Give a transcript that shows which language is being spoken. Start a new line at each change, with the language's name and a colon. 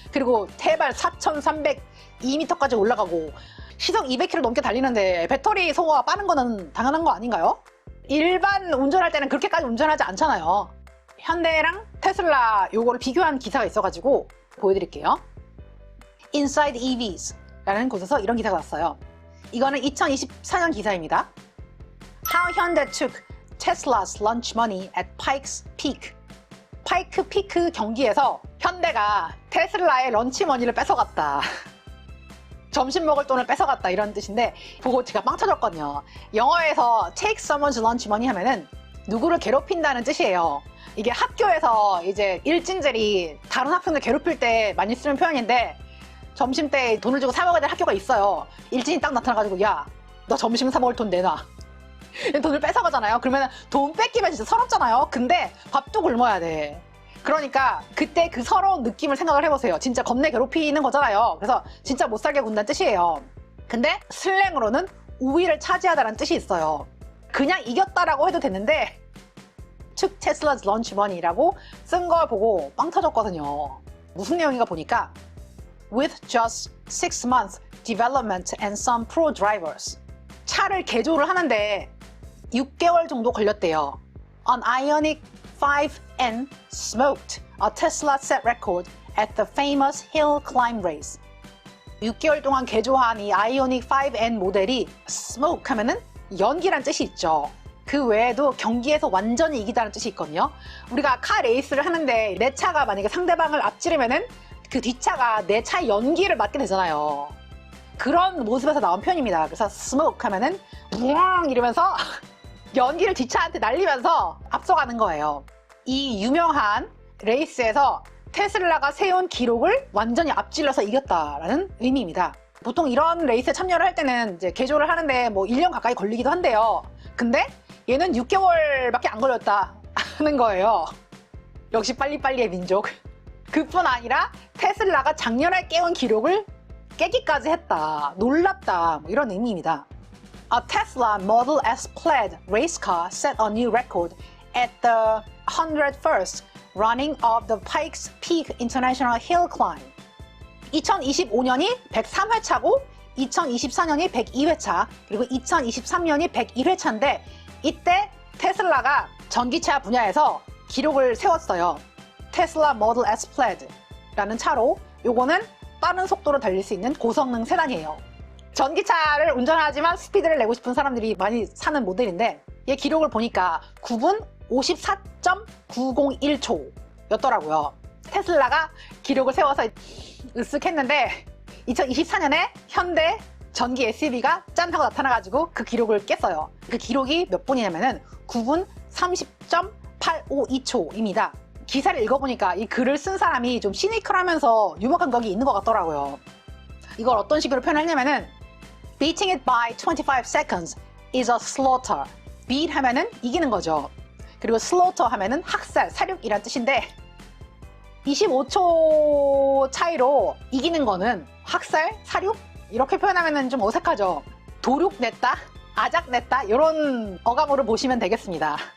Korean: 그리고 해발 4,302m까지 올라가고 시속 200km 넘게 달리는데 배터리 소모가 빠른 거는 당연한 거 아닌가요? 일반 운전할 때는 그렇게까지 운전하지 않잖아요. 현대랑 테슬라 요거를 비교한 기사가 있어가지고 보여드릴게요. Inside EVs 라는 곳에서 이런 기사가 났어요. 이거는 2024년 기사입니다.
English: How Hyundai took Tesla's launch money at Pikes Peak.
Korean: 파이크 피크 경기에서 현대가 테슬라의 런치 머니를 뺏어갔다. 점심 먹을 돈을 뺏어갔다 이런 뜻인데 보고 제가 빵 터졌거든요. 영어에서
English: take someone's lunch money
Korean: 하면은 누구를 괴롭힌다는 뜻이에요. 이게 학교에서 이제 일진들이 다른 학생들 괴롭힐 때 많이 쓰는 표현인데, 점심 때 돈을 주고 사 먹어야 될 학교가 있어요. 일진이 딱 나타나가지고, 야, 너 점심 사 먹을 돈 내놔. 돈을 뺏어가잖아요. 그러면 돈 뺏기면 진짜 서럽잖아요. 근데 밥도 굶어야 돼. 그러니까 그때 그 서러운 느낌을 생각을 해보세요. 진짜 겁내 괴롭히는 거잖아요. 그래서 진짜 못 살게 군다는 뜻이에요. 근데 슬랭으로는 우위를 차지하다라는 뜻이 있어요. 그냥 이겼다라고 해도 되는데
English: took Tesla's lunch money
Korean: 라고 쓴 걸 보고 빵 터졌거든요. 무슨 내용인가 보니까
English: with just 6 months development and some pro drivers.
Korean: 차를 개조를 하는데 6개월 정도 걸렸대요.
English: An Ioniq 5N smoked a Tesla set record at the famous hill climb race.
Korean: 6개월 동안 개조한 이 아이오닉 5N 모델이 smoke 하면은 연기란 뜻이 있죠. 그 외에도 경기에서 완전히 이기다는 뜻이 있거든요. 우리가 카 레이스를 하는데 내 차가 만약에 상대방을 앞지르면은 그 뒷차가 내 차의 연기를 맡게 되잖아요. 그런 모습에서 나온 표현입니다. 그래서 smoke 하면은 부엉 이러면서 연기를 뒷차한테 날리면서 앞서가는 거예요. 이 유명한 레이스에서 테슬라가 세운 기록을 완전히 앞질러서 이겼다라는 의미입니다. 보통 이런 레이스에 참여를 할 때는 이제 개조를 하는데 뭐 1년 가까이 걸리기도 한데요. 근데 얘는 6개월밖에 안 걸렸다 하는 거예요. 역시 빨리빨리의 민족. 그뿐 아니라 테슬라가 작년에 깨운 기록을 깨기까지 했다. 놀랍다. 뭐 이런 의미입니다.
English: A Tesla Model S Plaid race car set a new record at the 101st running of the Pikes Peak International Hill Climb.
Korean: 2025년이 103회차고 2024년이 102회차 그리고 2023년이 101회차인데 이때 테슬라가 전기차 분야에서 기록을 세웠어요. 테슬라 모델 S Plaid라는 차로 요거는 빠른 속도로 달릴 수 있는 고성능 세단이에요. 전기차를 운전하지만 스피드를 내고 싶은 사람들이 많이 사는 모델인데 얘 기록을 보니까 9분 54.901초였더라고요. 테슬라가 기록을 세워서 으쓱했는데 2024년에 현대 전기 SUV가 짠 하고 나타나가지고 그 기록을 깼어요. 그 기록이 몇 분이냐면은 9분 30.852초입니다. 기사를 읽어보니까 이 글을 쓴 사람이 좀 시니컬하면서 유머 감각이 있는 것 같더라고요. 이걸 어떤 식으로 표현하냐면은
English: Beating it by 25 seconds is a slaughter.
Korean: beat 하면은 이기는 거죠. 그리고 slaughter 하면은 학살, 사륙이란 뜻인데 25초 차이로 이기는 거는 학살, 사륙? 이렇게 표현하면은 좀 어색하죠. 도륙냈다, 아작냈다 이런 어감으로 보시면 되겠습니다.